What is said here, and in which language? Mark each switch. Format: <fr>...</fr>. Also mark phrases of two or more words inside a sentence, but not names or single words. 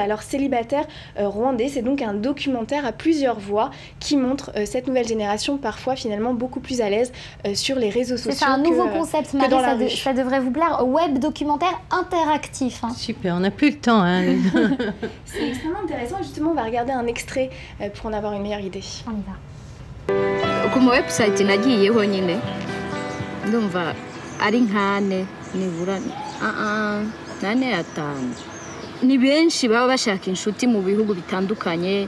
<fr>Alors Célibataire rwandais, c'est donc un documentaire à plusieurs voix qui montre cette nouvelle génération parfois finalement beaucoup plus à l'aise sur les réseaux sociaux. C'est un nouveau concept, Marie, ça devrait vous plaire. Web documentaire interactif. Hein. Super, on n'a plus le temps. Hein. C'est extrêmement intéressant. Justement, on va regarder un extrait pour en avoir une meilleure idée. On y va.</fr> <rw>Ku ma website nagiyeho nyine ndumva ari nkane nibura nane atanu ni benshi baba bashaka inshuti mu bihugu bitandukanye.</rw>